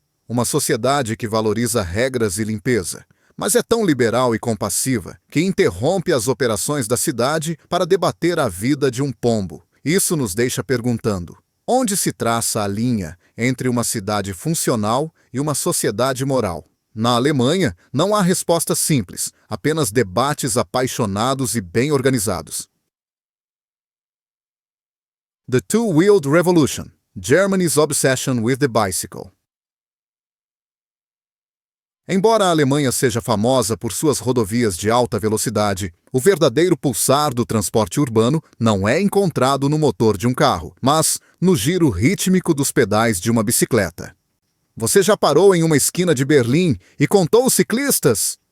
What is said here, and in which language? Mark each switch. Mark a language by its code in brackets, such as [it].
[pt] Uma sociedade que valoriza regras e limpeza, mas é tão liberal e compassiva que interrompe as operações da cidade para debater a vida de um pombo. Isso nos deixa perguntando: onde se traça a linha entre uma cidade funcional e uma sociedade moral? Na Alemanha, não há resposta simples, apenas debates apaixonados e bem organizados. [en] The Two-Wheeled Revolution: Germany's Obsession with the Bicycle. [pt] Embora a Alemanha seja famosa por suas rodovias de alta velocidade, o verdadeiro pulsar do transporte urbano não é encontrado no motor de um carro, mas no giro rítmico dos pedais de uma bicicleta. Você já parou em uma esquina de Berlim e contou os ciclistas?